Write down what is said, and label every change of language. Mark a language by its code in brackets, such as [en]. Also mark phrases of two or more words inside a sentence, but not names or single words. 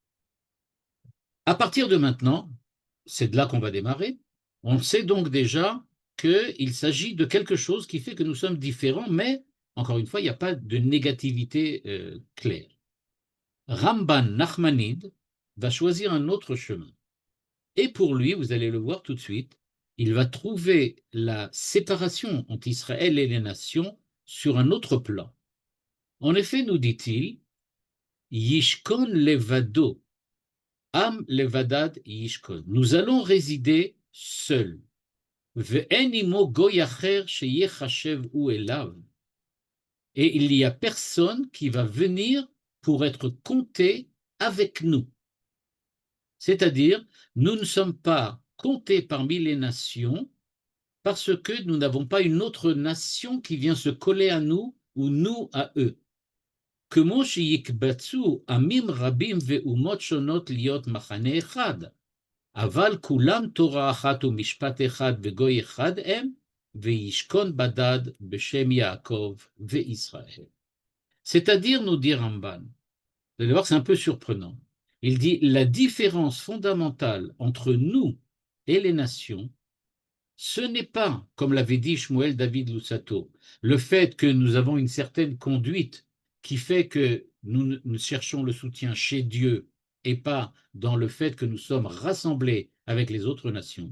[fr] À partir de maintenant, c'est de là qu'on va démarrer, on sait donc déjà qu'il s'agit de quelque chose qui fait que nous sommes différents, mais encore une fois, il n'y a pas de négativité claire. Ramban Nachmanide va choisir un autre chemin. Et pour lui, vous allez le voir tout de suite, il va trouver la séparation entre Israël et les nations sur un autre plan. En effet, nous dit-il, [he] ישכון לבדו עם לבדד ישכון. [fr] Nous allons résider seuls. [he] ואין עמו גוי אחר שיתחשב הוא אליו. [fr] Et il n'y a personne qui va venir pour être compté avec nous. C'est-à-dire, nous ne sommes pas comptés parmi les nations parce que nous n'avons pas une autre nation qui vient se coller à nous ou nous à eux. [he] כמו שיקבצו עמים רבים ואומות שונות להיות מחנה אחד, אבל כולם תורה אחת ומשפט אחד וגוי אחד הם, וישכון בדד בשם יעקב וישראל. [fr] C'est-à-dire, nous dit Ramban, vous allez voir que c'est un peu surprenant, il dit la différence fondamentale entre nous et les nations, ce n'est pas, comme l'avait dit Shmuel David Lusato, le fait que nous avons une certaine conduite qui fait que nous cherchons le soutien chez Dieu et pas dans le fait que nous sommes rassemblés avec les autres nations.